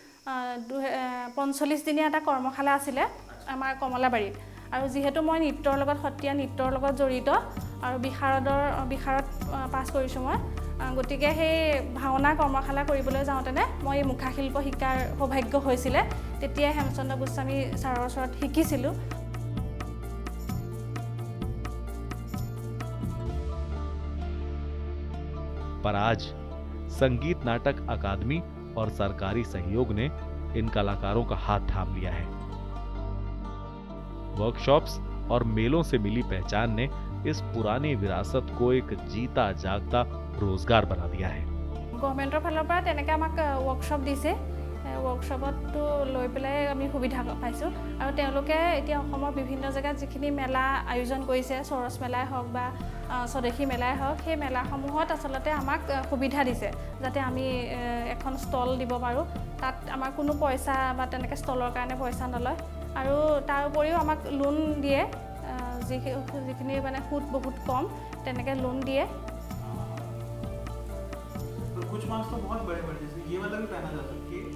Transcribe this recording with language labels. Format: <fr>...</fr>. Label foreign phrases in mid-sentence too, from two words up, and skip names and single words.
<as>45 দিনীয়া এটা কৰ্মশালা আছিলে আমাৰ কমলাবাৰীত আৰু যেহেতু মই নৃত্যৰ লগত সত্ৰীয়া নৃত্যৰ লগত জড়িত আৰু বিশাৰদ পাছ কৰিছোঁ মই গতিকে সেই ভাওনা কৰ্মশালা কৰিবলৈ যাওঁতেনে মই মুখাশিল্প শিকাৰ সৌভাগ্য হৈছিলে তেতিয়া হেমচন্দ্ৰ গোস্বামী ছাৰৰ ওচৰত শিকিছিলোঁ।</as> <hi>पर आज संगीत नाटक अकादमी और सरकारी सहयोग ने इन कलाकारों का हाथ थाम लिया है। वर्कशॉप्स और मेलों से मिली पहचान ने इस पुरानी विरासत को एक जीता जागता रोजगार बना दिया है।</hi> <as>गवर्नमेंटर फाলৰ পৰা তেনেকৈ আমাক वर्कशॉप দিছে वर्कशॉपতো লৈ পেলাই আমি সুবিধা পাইছোঁ আৰু তেওঁলোকে এতিয়া অসমৰ বিভিন্ন জেগাত যিখিনি মেলা আয়োজন কৰিছে সৰস মেলাই হওক বা স্বদেশী মেলাই হওক সেই মেলাসমূহত আচলতে আমাক সুবিধা দিছে যাতে আমি এখন ষ্টল দিব পাৰোঁ তাত আমাৰ কোনো পইচা বা তেনেকৈ ষ্টলৰ কাৰণে পইচা নলয় আৰু তাৰ উপৰিও আমাক লোন দিয়ে যিখিনি মানে সুদ বহুত কম তেনেকৈ লোন দিয়ে।</as> <hi>कुछ मास्क तो बहुत बड़े-बड़े जैसे ये वाला भी पहना जा सकता है।</hi>